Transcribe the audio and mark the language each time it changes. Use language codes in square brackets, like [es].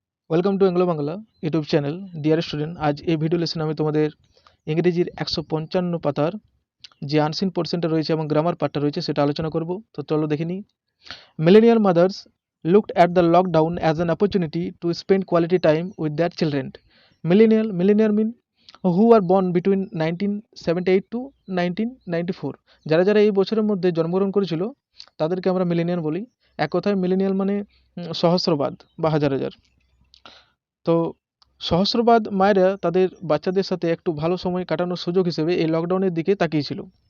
[bn] Welcome to Anglo Bangla YouTube channel. Dear student, আজ এই video লেসনে আমি তোমাদের ইংরেজির 155 পাতার যে আনসিন পোর্শনটা রয়েছে এবং গ্রামার পার্টটা রয়েছে সেটা আলোচনা করব। তো চলো দেখে নিই। [en] Millennial mothers looked at the lockdown as an opportunity to spend quality time with their children. Millennial mean who were born between 1978 to 1994। [bn] যারা যারা এই বছরের মধ্যে জন্মগ্রহণ করেছিল তাদেরকে আমরা মিলেনিয়াল বলি। এক কথায় মিলেনিয়াল মানে সহস্রবাদ বা হাজার হাজার। তো সহস্রবাদ মায়েরা তাদের বাচ্চাদের সাথে একটু ভালো সময় কাটানোর সুযোগ হিসেবে এই লকডাউনের দিকে তাকিয়েছিল।